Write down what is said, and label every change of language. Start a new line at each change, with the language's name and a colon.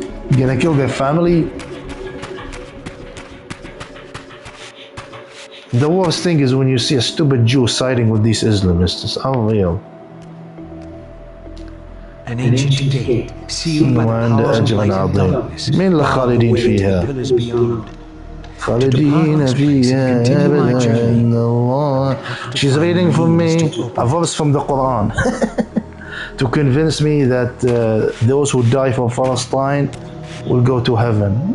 English: You're gonna kill their family? The worst thing is when you see a stupid Jew siding with these Islamists. It's unreal. An ancient gate sealed by the powers of light and darkness.
Arabic: مين اللي خالدين فيها؟ خالدين فيها أبدا.
English: She's reading for me a verse from the Quran to convince me that those who die for Palestine will go to heaven.